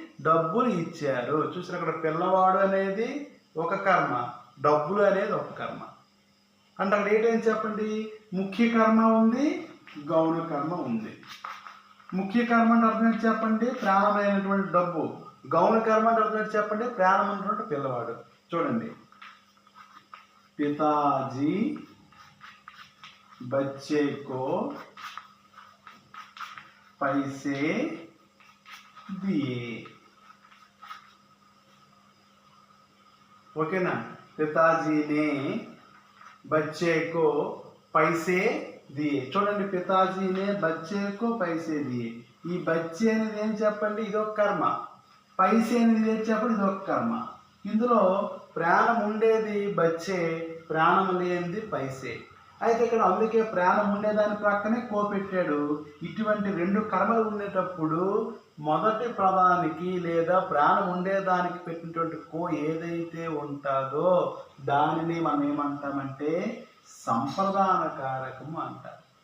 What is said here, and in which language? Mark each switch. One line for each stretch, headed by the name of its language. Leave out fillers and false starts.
Telugu: డబ్బులు ఇచ్చారు. చూసారు అక్కడ పిల్లవాడు అనేది ఒక కర్మ, డబ్బులు అనేది ఒక కర్మ. అంటే అక్కడ ఏంటని చెప్పండి, ముఖ్య కర్మ ఉంది, గౌణ కర్మ ఉంది. ముఖ్య కర్మ అంటే అర్థం ఏంటి చెప్పండి, ప్రాణమైనటువంటి డబ్బు. గౌణ కర్మ అంటే అర్థం ఏంటి చెప్పండి, ప్రాణమైనటువంటి పిల్లవాడు. చూడండి,
Hindi: పితాజీ బच्चे को पैसे दिए.
Telugu: ఓకేనా,
Hindi: పితాజీ నే बच्चे को पैसे दिए.
Telugu: చూడండి,
Hindi: పితాజీనే బच्चे को पैसे दिए.
Telugu: ఈ బच्चे అనేది ఏం చెప్పండి, ఇదొక కర్మ. పైసే అనేది ఏం చెప్పండి, ఇదొక కర్మ. ఇందులో ప్రాణం ఉండేది బచ్చే, ప్రాణం లేనిది పైసే. అయితే ఇక్కడ అందుకే ప్రాణం ఉండేదాని ప్రక్కనే కో పెట్టాడు. ఇటువంటి రెండు కర్మలు ఉండేటప్పుడు మొదటి పదానికి లేదా ప్రాణం ఉండేదానికి పెట్టినటువంటి కో ఏదైతే ఉంటుందో దానిని మనం ఏమంటామంటే సంప్రదాన కారకము అంటారు.